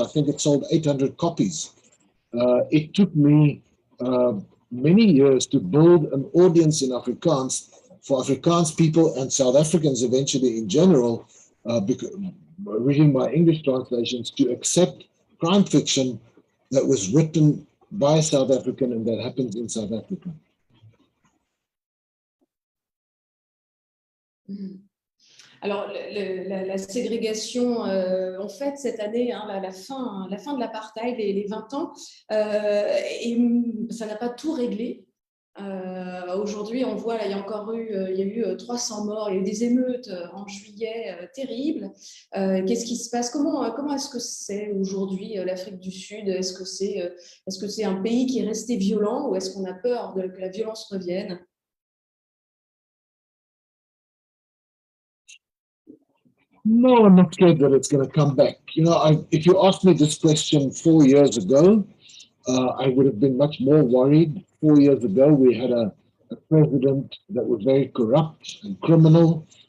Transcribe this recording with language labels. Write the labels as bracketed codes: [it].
[en] I think it sold 800 copies. It took me many years to build an audience in Afrikaans for Afrikaans people and South Africans eventually in general, reading my English translations, to accept crime fiction that was written by a South African and that happens in South Africa. [fr] Alors, la ségrégation, en fait, cette année, hein, la fin de l'apartheid, les 20 ans, et ça n'a pas tout réglé. Aujourd'hui, on voit, là, il y a eu 300 morts, il y a eu des émeutes en juillet terribles. Qu'est-ce qui se passe? Comment est-ce que c'est aujourd'hui l'Afrique du Sud? Est-ce que c'est un pays qui est resté violent ou est-ce qu'on a peur que la violence revienne? [en] No, I'm not scared that it's going to come back. You know, if you asked me this question 4 years ago, I would have been much more worried. 4 years ago, we had a president that was very corrupt and criminal.